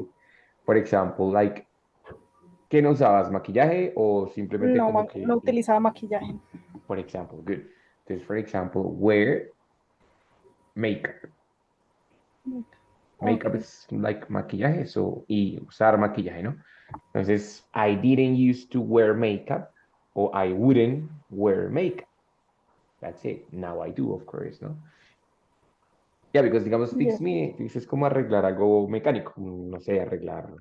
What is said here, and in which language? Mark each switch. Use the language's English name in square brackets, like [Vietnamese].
[English] say, for example, like, [Spanish] ¿qué no usabas? ¿Maquillaje o simplemente No, como no que, utilizaba maquillaje. [English] por example, good. Entonces, for example, wear makeup. Makeup Okay. is like [Spanish] maquillaje, so, y usar maquillaje, ¿no? [English] Entonces, I didn't used to wear makeup, or I wouldn't wear makeup. That's it. Now I do, of course, ¿no? Yeah, because digamos, Yeah. fix me, fix [Spanish] es como arreglar algo mecánico, no sé, arreglar.